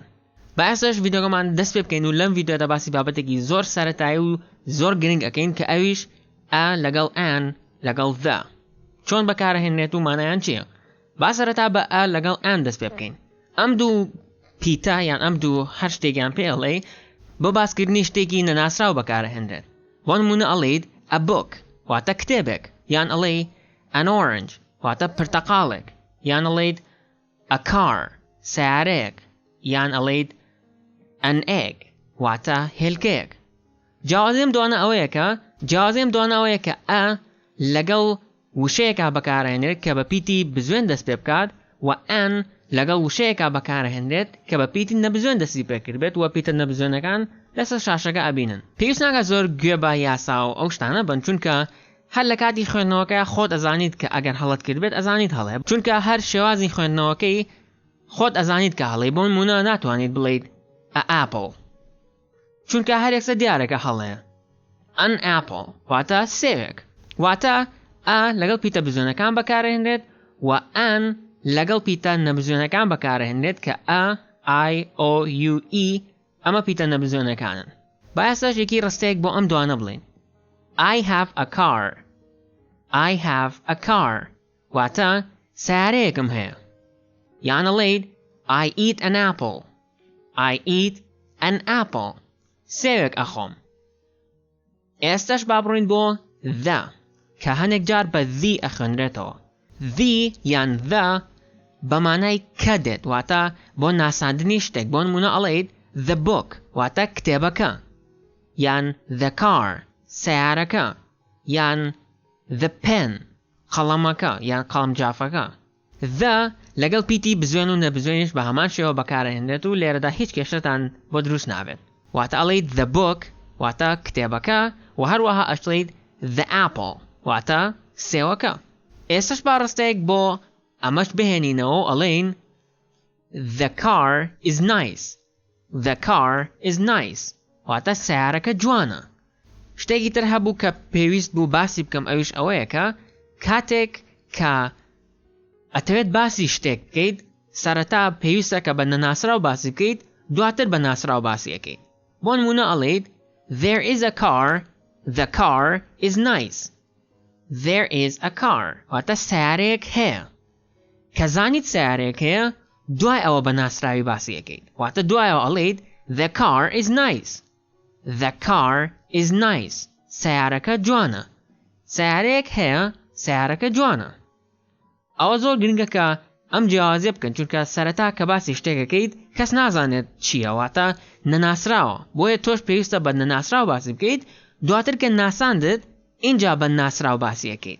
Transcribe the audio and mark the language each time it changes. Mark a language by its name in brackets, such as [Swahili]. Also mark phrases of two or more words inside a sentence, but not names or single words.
[Central Kurdish] بەئەسەش ڤیدیۆکەمان دەست پێ بکەین و لەم ڤیدیۆدا باسی بابەتێکی زۆر سەرەتایی و زۆر گرنگ ئەکەین کە ئەویش ئا لەگەڵ ئان لەگەڵ ذا چۆن بەکارهێنرێت و مانایان چییە؟ با سەرەتا بە ئا لەگەڵ ئان دەست پێ بکەین. ئەم دوو پیتە یان ئەم دوو هەر شتێکیان پێ ئەڵێ بۆ باسکردنی شتێکی نەناسراو بەکارهێنرێت. بۆ نمونە ئەڵێیت [English] a book [Central Kurdish] واتە کتێبێک، یان ئەڵێ [English] an orange [Central Kurdish] واتە پرتەقاڵێک، یان ئەڵێیت [English] a car [Central Kurdish] سیارەیەک، یان ئەڵێیت [English] an egg [Central Kurdish] واتە هێلکەیەک. جیاوازیم دوانە ئەوەیە کە ئا لەگەڵ وشەیەکا بەکارهێنرێت کە بە پیتی بزوێن دەست پێ بکات و ئەن لەگەڵ وشەیەکا بەکارهێنرێت کە بە پیتی نەبزوێن دەستی پێکرد بێت و پیتە نەبزوێنەکان لەسەر شاشەکە ئەبینن. پێویست ناکات زۆر گوێ بە یاسا و ئەو شتانە بن، چونکە هەر لە کاتی خوێندنەوەکە خۆت ئەزانیت کە ئەگەر هەڵت کرد بێت ئەزانیت هەڵێ، چونکە هەر شێوازی خوێندنەوەکەی خۆت ئەزانیت کە هەڵێ. بۆ نمونە ناتوانیت بڵێیت [English] a apple [Central Kurdish] چونکە هەر یەکسە دیارەکە هەڵێ. [English] an apple [Central Kurdish] واتە سێوێک، واتە ئا لەگەڵ پیتە بزوێنەکان بەکارهێنرێت و ئان لەگەڵ پیتە نەبزوێنەکان بەکارهێنرێت کە ئا [English] I O U E [Central Kurdish] ئەمە پیتە نەبزوێنەکانن. با ئێستاش یەکی ڕستەیەک بۆ ئەم دوانە بڵێن. [English] I have a car I have a car [Central Kurdish] واتە سیارەیەکم هەیە، یان ئەڵێیت [English] I eat an apple I eat an apple [Central Kurdish] سێوێک ئەخۆم. ئێستاش با بڕۆین بۆ the کە هەنێک جار بە the ئەخوێنرێتەوە. the یان the بەمانای کە دێت، واتە بۆ ناساندنی شتێک. بۆ نمونە ئەڵێیت [English] the book [Central Kurdish] واتە کتێبەکە، یان [English] the car [Central Kurdish] سیارەکە، یان [English] the pen [Central Kurdish] قەڵەمەکە یان قەڵەمجافەکە. the لەگەڵ پیتی بزوێن و نەبزوێنیش بە هەمان شێوە بەکارهێنرێت و لێرەدا هیچ کێشەتان بۆ دروست نابێت. واتە ئەڵێیت [English] the book [Central Kurdish] واتە کتێبەکە و هەروەها ئەشڵێیت [English] the apple [Central Kurdish] واتە سێوەکە. ئێستش با ڕستەیەک بۆ ئەمەش بهێنینەوە ئەڵێین [English] the car is nice the car is nice [Central Kurdish] واتە سیارەکە جوانە. شتێکی تر هەبوو کە پێویست بوو باسی بکەم، ئەویش ئەوەیە کە کاتێک کە ئەتەوێت باسی شتێک بکەیت سەرەتا پێویستە کە بە نەناسراو باسی بکەیت، دواتر بە ناسراو باسی ئەکەیت. بۆ نمونە ئەڵێیت [English] there is a car the car is nice there is a car [Central Kurdish] واتە سیارەیەک هەیە. کە زانیت سیارەیەک هەیە دوای ئەوە بە ناسراوی باسی ئەکەیت، واتە دوایەوە ئەڵێیت [English] the car is nice the car is nice [Central Kurdish] سیارەکە جوانە، سیارەیەک هەیە سیارەکە جوانە. ئەوە زۆر گرنگە کە ئەم جیاوازیە بکەن، چونکە سەرەتا کە باسی شتێکەکەیت کەس نازانێت چییە، واتە نەناسراوە. بۆیە تۆش پێویستە بە نەناسراو باسی بکەیت، دواتر کە ناساندت اینجا بە ناسراو باسی ئەکەیت.